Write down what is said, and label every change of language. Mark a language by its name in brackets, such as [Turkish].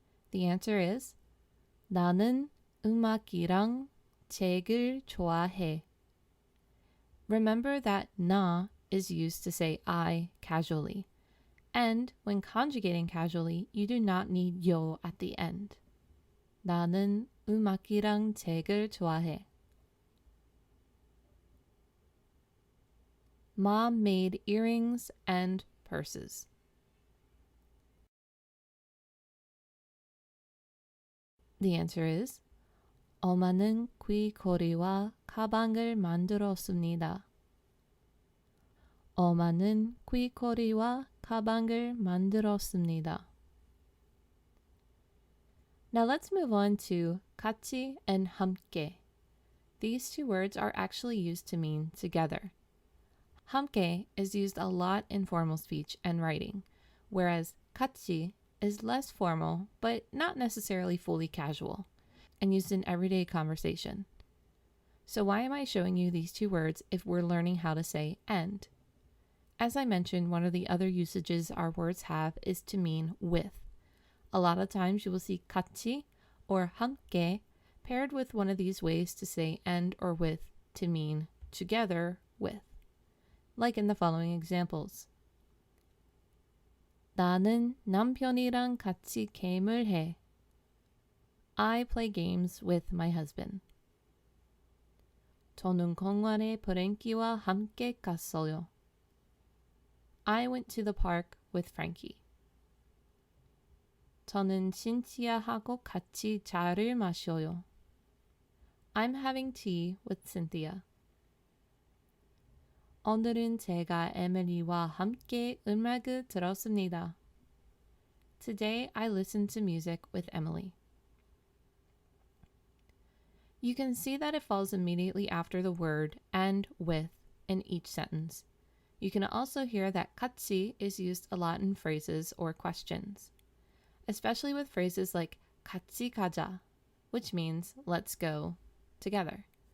[English] The answer is [Korean] 나는 음악이랑 책을 좋아해. [English] Remember that 나 is used to say I casually. And when conjugating casually, you do not need 요 at the end. [Korean] 나는 음악이랑 책을 좋아해. [English] Mom made earrings and purses. The answer is [Korean] 엄마는 귀걸이와 가방을 만들었습니다. 엄마는 귀걸이와 가방을 만들었습니다. [English] Now let's move on to 같이 and 함께. These two words are actually used to mean together. 함께 is used a lot in formal speech and writing, whereas 같이 is less formal but not necessarily fully casual, and used in everyday conversation. So why am I showing you these two words if we're learning how to say and? As I mentioned, one of the other usages our words have is to mean with. A lot of times you will see 같이 or 함께 paired with one of these ways to say and or with to mean together with. Like in the following examples. [Korean] 나는 남편이랑 같이 게임을 해. [English] I play games with my husband. [Korean] 저는 공원에 프랭키와 함께 갔어요. [English] I went to the park with Frankie. [Korean] 저는 신티아하고 같이 차를 마셔요. [English] I'm having tea with Cynthia. [Korean] 오늘은 제가 에밀리와 함께 음악을 들었습니다. [English] Today I listened to music with Emily. You can see that it falls immediately after the word and with in each sentence. You can also hear that 같이 is used a lot in phrases or questions, especially with phrases like [Korean] 같이 가자, [English] which means let's go together.